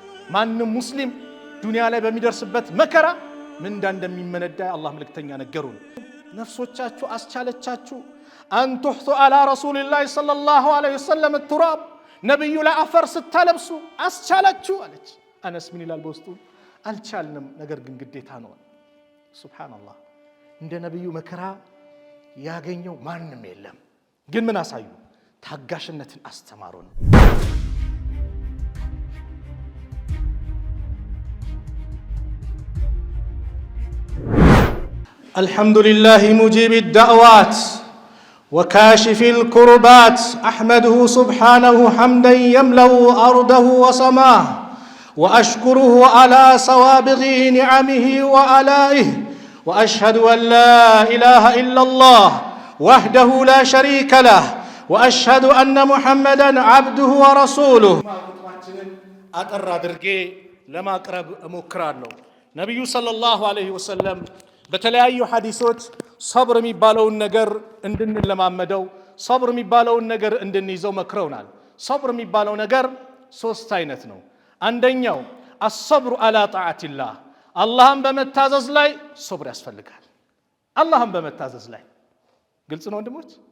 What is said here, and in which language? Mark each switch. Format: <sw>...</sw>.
<am>ማንም ሙስሊም ዱንያ ላይ በሚደርስበት መከራ ምንዳ እንደሚመነዳ የአላህ መልእክተኛ ነገሩን። ነፍሶቻችሁ አስቻለቻችሁ</am> <ar>አን ቱሕቱ አላ ረሱሊላህ ሰለላሁ ዐለይሂ ወሰለም ቱራብ፣</ar> <am>ነብዩ ላይ አፈር ስታለብሱ አስቻላችሁ አለች። አነስ ምን ይላል በውስጡ? አልቻልንም፣ ነገር ግን ግዴታ ነው። ሱብሃንአላህ እንደ ነብዩ መከራ ያገኘው ማንም የለም። ግን ምን አሳዩ? ታጋሽነትን አስተማሩን። አልሐምዱሊላህ ሙጂብ</am> <ar>الدعوات وكاشف الكربات أحمده سبحانه حمدا يملأ أرضه وسماه وأشكره على سوابغ نعمه وآلائه وأشهد أن لا إله إلا الله وحده لا شريك له وأشهد أن محمدا عبده ورسوله. أترى درجي لما أقرب مكرانه نبي صلى الله عليه وسلم</ar> <am>በተለያዩ ሐዲሶች ሰብር የሚባለውን ነገር እንድንለማመደው፣ ሰብር የሚባለውን ነገር እንድንይዘው መክረውናል። ሰብር የሚባለው ነገር 3 አይነት ነው። አንደኛው አሰብሩ አላ ጣዓቲላህ፣ አላህን በመታዘዝ ላይ ሰብር ያስፈልጋል። አላህን በመታዘዝ ላይ ግልጽ ነው ወንድሞች።</am>